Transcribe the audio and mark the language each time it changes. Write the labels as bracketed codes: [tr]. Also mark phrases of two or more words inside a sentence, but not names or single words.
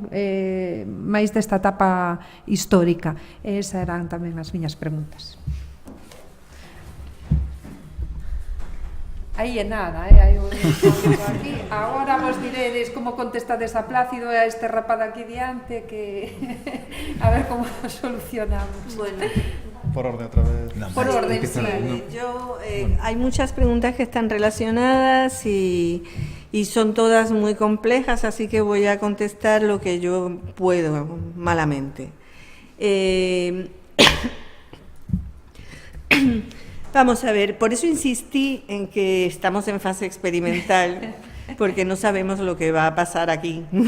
[gl] Máis desta etapa histórica. Esas eran tamén as miñas preguntas. Aí é nada, aí aquí. Agora vos diredes como contestades a Plácido e a este rapaz aquí diante, que a ver como solucionamos. [es] Bueno, Por orden otra vez. No, Por orden, empieza sí. la- no. Hay muchas preguntas que están relacionadas y son todas muy complejas, así que voy a contestar lo que yo puedo, malamente. Vamos a ver, por eso insistí en que estamos en fase experimental, porque no sabemos lo que va a pasar aquí.